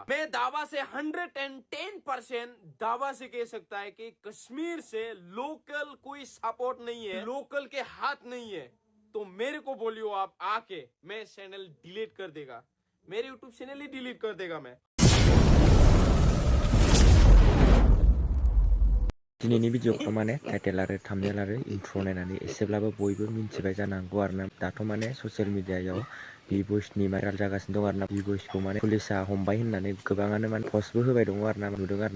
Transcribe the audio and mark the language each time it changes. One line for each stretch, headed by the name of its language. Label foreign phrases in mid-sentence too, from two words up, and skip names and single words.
Hindi: मैं दावा से 110% दावा से कह सकता है कि कश्मीर से लोकल कोई सपोर्ट नहीं है, लोकल के हाथ नहीं है। तो मेरे को बोलियो आप आके, मैं चैनल डिलीट कर देगा, मेरे यूट्यूब चैनल ही डिलीट कर देगा मैं।
Bodo: दिनैनि भिडिअखौ माने टाइटेल आरो थाम्बनेल आरो इन्ट्र नायनानै एसेब्लाबो बयबो मिन्थिबाय जानांगौ आरोना। दाथ' माने ससियेल मिडियायाव बिबयसनि भाइराल जागासिनो दं आरोना। बिबयसखौ माने पुलिसा हमबाय होननानै गोबाङानो माने पस्टबो होबाय दङ आरोना, नुदों आरोना।